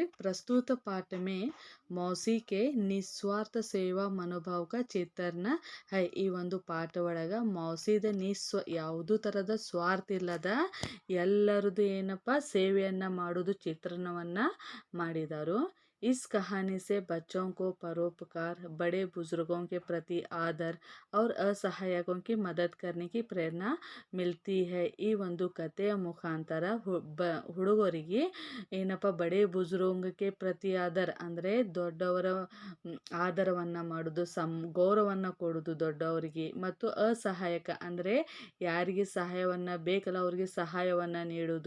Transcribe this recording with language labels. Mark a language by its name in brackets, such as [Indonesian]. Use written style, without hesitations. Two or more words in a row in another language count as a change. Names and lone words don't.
[Hindi] प्रस्तुत पाठ में मौसी के निस्वार्थ सेवा मनोभाव का चित्रण है. [Kannada] ಈ ಒಂದು ಪಾಠ ಒಳಗೆ ಮೌಸಿದ ಯಾವುದೂ ಥರದ ಸ್ವಾರ್ಥ ಇಲ್ಲದ ಎಲ್ಲರದು ಏನಪ್ಪ ಸೇವೆಯನ್ನು ಮಾಡೋದು ಚಿತ್ರಣವನ್ನು ಮಾಡಿದರು. [Hindi] इस कहानी से बच्चों को परोपकार, बड़े बुजुर्गों के प्रति आदर और असहायकों की मदद करने की प्रेरणा मिलती है. [Kannada] ಈ ಒಂದು ಕಥೆಯ ಮುಖಾಂತರ ಹುಡುಗರಿಗೆ ಏನಪ್ಪ [Hindi] बड़े बुजुर्गक्के प्रति आदर [Kannada] ಅಂದರೆ ದೊಡ್ಡವರ ಆದರವನ್ನು ಮಾಡೋದು, ಗೌರವವನ್ನು ಕೊಡೋದು ದೊಡ್ಡವರಿಗೆ, ಮತ್ತು ಅಸಹಾಯಕ ಅಂದರೆ ಯಾರಿಗೆ ಸಹಾಯವನ್ನು ಬೇಕಲ್ಲ ಅವರಿಗೆ ಸಹಾಯವನ್ನು ನೀಡೋದು.